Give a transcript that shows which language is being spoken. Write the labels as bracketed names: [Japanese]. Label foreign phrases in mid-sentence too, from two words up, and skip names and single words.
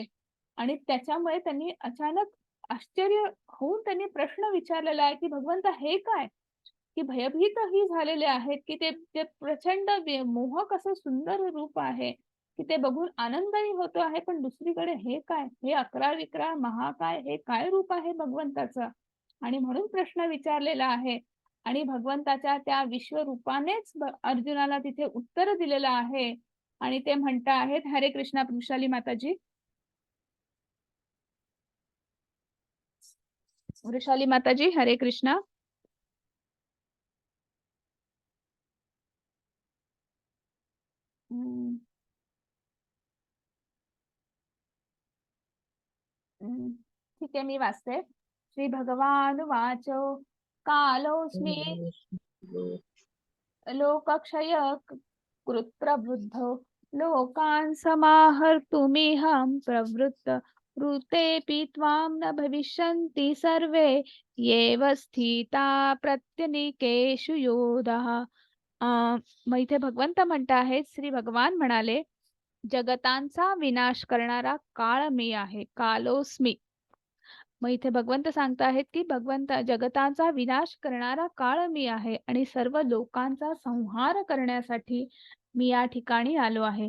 [Marathi] आणि त्याच्यामुळे त्यांनी अचानक आश्चर्य होऊन त्यांनी प्रश्न विचारलेला आहे की भगवंत हे काय, की भयभीतही झालेले आहेत, की ते ते प्रचंड मोहक असं सुंदर रूप आहे की ते बघून आनंदही होतो आहे, पण दुसरीकडे हे काय, हे अकराळ विक्राळ महाकाय, हे काय रूप आहे भगवंताचं, आणि म्हणून प्रश्न विचारलेला आहे. आणि भगवंताच्या त्या विश्वरूपानेच अर्जुनाला तिथे उत्तर दिलेलं आहे. आणि ते म्हणता आहेत, हरे कृष्णा वृषाली माताजी. वृषाली माताजी, हरे कृष्णा. ठीक आहे, मी वाचते. [Sanskrit] श्री भगवान वाचो, कालोस्मी लोकक्षय कृत प्रबुद्धो लोकान् समाहर्तुमिहं प्रवृत्त ऋतेऽपि त्वां न भविष्यन्ति सर्वे येव स्थिता प्रत्यनीकेषु योधाः. [Marathi] मग इथे भगवंत म्हणत आहेत, श्री भगवान म्हणाले, जगतांचा विनाश करणारा काळ मी आहे, कालोस्मी. मग इथे भगवंत सांगत आहेत की भगवंत जगताचा विनाश करणारा काळ मी आहे आणि सर्व लोकांचा संहार करण्यासाठी मी या ठिकाणी आलो आहे.